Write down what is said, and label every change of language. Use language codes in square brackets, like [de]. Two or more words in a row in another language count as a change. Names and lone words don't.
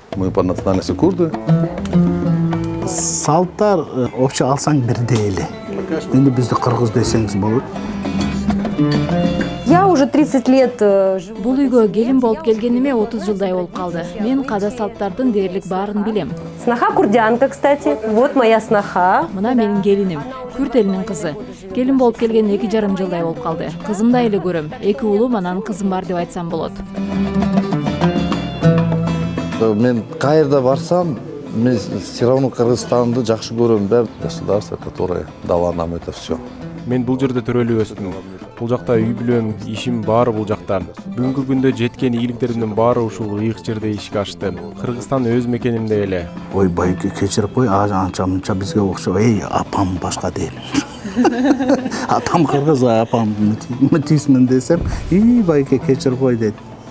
[ru] Мы по национальности курды. [ky] Салттар обща алсаң бирдей эле. Эми бизди кыргыз десеңиз болот. [ru] Я уже 30 лет живу. [ky] Бул үйгө келин болуп келгениме 30 жылдай болуп калды. Мен када салттардын дээрлик баарын билем. [ru] Сноха курдянка, кстати. Вот моя сноха. [ky] Мына менин келиним, Күрт элинин кызы. Келин болуп келген 2,5 жылдай болуп калды. Кызымдай эле көрөм. 2 уулум анан кызым бар деп айтсам болот. Мен кайерде барсам, мен [ru] все равно [ky] Кыргызстанды жакшы көрөм да. [ru] Государство, которое дало нам это все. [ky] Мен бул жерде төрөлүп өстүм. Бул жакта үй бүлөм, ишим баары бул жакта. Бүгүнкү күндө жеткен ийгиликтеримдин баары ушул ыйык жерде ишке ашты. Кыргызстан өз мекенимде эле. Ой байке кечирип кой, анча мынча бизге окшоп, апам башка дейм. Атам кыргыз, апам мытисмин десем, байке кечирип кой дейт.